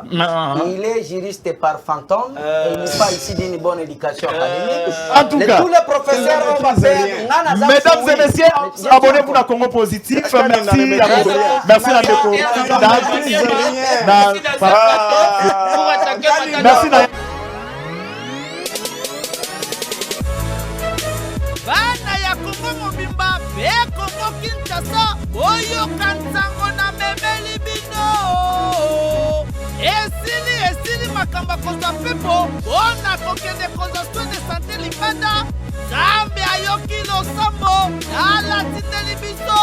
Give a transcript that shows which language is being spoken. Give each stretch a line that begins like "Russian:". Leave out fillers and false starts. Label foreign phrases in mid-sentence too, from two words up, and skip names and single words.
French: Il est juriste par fantôme et il n'est pas ici d'une bonne éducation académique. En tout cas, Tous les professeurs ont fait. mesdames et messieurs, abonnez-vous à Congo Positif. Merci à vous. Merci à Ndeko. Merci à
Lingala: bana ya Kongo mobimba pe Kongo Kinshasa oyoka ntango na memeli bino esili makambo kozwa mpepo mpona kokende kozwa
French: soin de santé
Lingala: libanda Nzambe ayoki losambo alatindeli biso